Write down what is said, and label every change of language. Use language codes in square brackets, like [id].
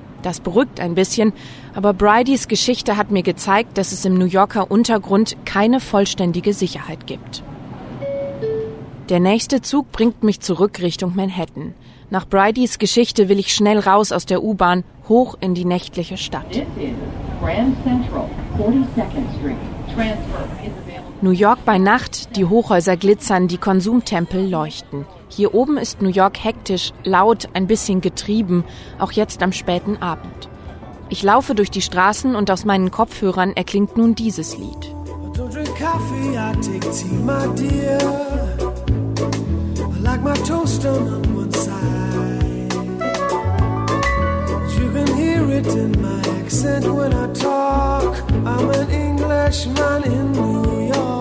[de] Das beruhigt ein bisschen, aber Bridies Geschichte hat mir gezeigt, dass es im New Yorker Untergrund keine vollständige Sicherheit gibt. Der nächste Zug bringt mich zurück Richtung Manhattan. Nach Bridies Geschichte will ich schnell raus aus der U-Bahn, hoch in die nächtliche Stadt. [en] This is Grand Central, 42nd Street. Transfer is available. [de] New York bei Nacht, die Hochhäuser glitzern, die Konsumtempel leuchten. Hier oben ist New York hektisch, laut, ein bisschen getrieben, auch jetzt am späten Abend. Ich laufe durch die Straßen und aus meinen Kopfhörern erklingt nun dieses Lied. [en] Don't drink coffee, I take tea, my dear. I like my toast on one side. You can hear it in my accent when I talk. I'm an Englishman in New York.